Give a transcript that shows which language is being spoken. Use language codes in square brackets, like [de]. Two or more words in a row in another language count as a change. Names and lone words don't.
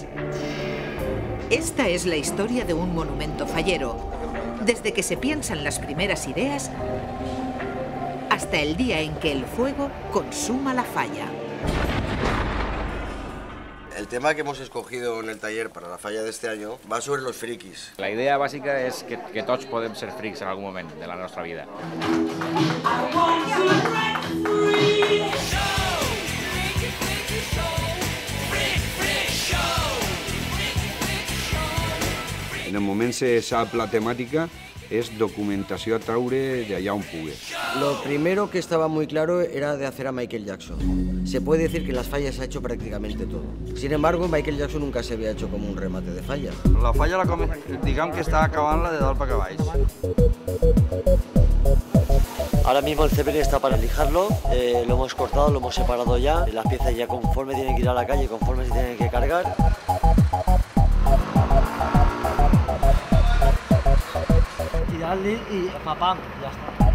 [es] Esta es la historia de un monumento fallero, desde que se piensan las primeras ideas hasta el día en que el fuego consuma la falla. El tema que hemos escogido en el taller para la falla de este año va sobre los frikis. [ca] La idea bàsica és que tots podem ser frics en algun moment de la nostra vida. En el moment se sap la temàtica, es documentació a traure d'allà on pugui. [es] Lo primero que estaba muy claro era de hacer a Michael Jackson. Se puede decir que en las fallas se ha hecho prácticamente todo. Sin embargo, Michael Jackson nunca se había hecho como un remate de falla. La falla, digamos que está [ca] acabant-la de dalt per baix. [es] Ahora mismo el Zeppelin está para lijarlo, lo hemos cortado, lo hemos separado ya. Las piezas ya conforme tienen que ir a la calle, conforme se tienen que cargar. Y darle y papam, ya está.